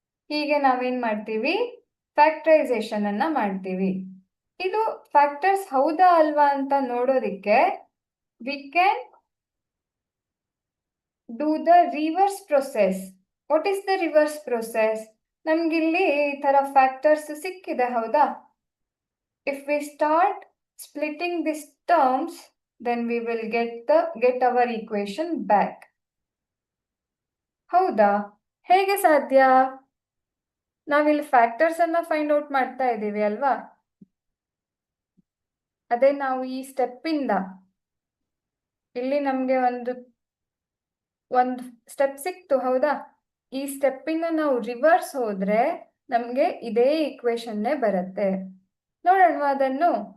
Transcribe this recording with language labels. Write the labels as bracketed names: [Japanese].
[Kannada] ಹೀಗೆ ನಾವೇನ್ ಮಾಡ್ತೀವಿ? ಫ್ಯಾಕ್ಟರೈಸೇಷನ್ ಅನ್ನ ಮಾಡ್ತೀವಿ. ಇದು ಫ್ಯಾಕ್ಟರ್ಸ್ ಹೌದಾ ಅಲ್ವಾ ಅಂತ ನೋಡೋದಿಕ್ಕೆ [English] We can do the reverse process. What is the reverse process? [Kannada] ನಮ್ಗಿಲ್ಲಿ ಈ ತರ ಫ್ಯಾಕ್ಟರ್ಸ್ ಸಿಕ್ಕಿದೆ, ಹೌದಾ? [English] If we start splitting this terms, then we will get our equation back. [Kannada] ಹೌದಾ? ಹೇಗೆ ಸಾಧ್ಯ? ನಾವಿಲ್ಲಿ ಫ್ಯಾಕ್ಟರ್ಸ್ ಅನ್ನ ಫೈಂಡ್ ಔಟ್ ಮಾಡ್ತಾ ಇದ್ದೀವಿ ಅಲ್ವಾ? ಅದೇ ನಾವು ಈ ಸ್ಟೆಪ್ ಇಂದ ಇಲ್ಲಿ ನಮ್ಗೆ ಒಂದು ಸ್ಟೆಪ್ ಸಿಕ್ತು, ಹೌದಾ? ಈ ಸ್ಟೆಪ್ ಇಂದ ನಾವು ರಿವರ್ಸ್ ಹೋದ್ರೆ ನಮ್ಗೆ ಇದೇ ಈಕ್ವೇಶನ್ನೇ ಬರುತ್ತೆ. ನೋಡೋಣ ಅದನ್ನು.